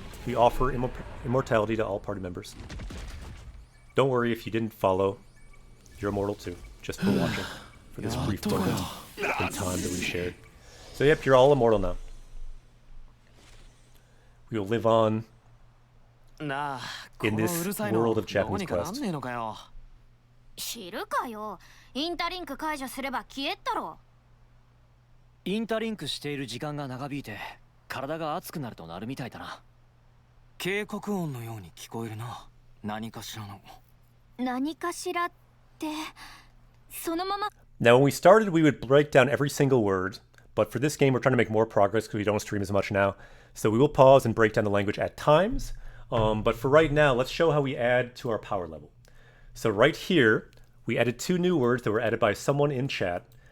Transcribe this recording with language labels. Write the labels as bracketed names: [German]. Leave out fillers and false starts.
[English] We offer immortality to all party members. Don't worry if you didn't follow. You're immortal too. just for watching, for this brief moment in time that we shared. So yep, you're all immortal now. We will live on in this world of Japanese Quest. [Japanese] 知るかよ。インタリンク解除すれば消えったろ。インタリンクしている時間が長引いて体が熱くなるとなるみたいだな。警告音のように聞こえるな。何かしらの。何かしらって、そのまま。 [English] Now, when we started, we would break down every single word, but for this game, we're trying to make more progress because we don't stream as much now. So we will pause and break down the language at times. But for right now, let's show how we add to our power level. So right here, we added 2 new words that were added by someone in chat.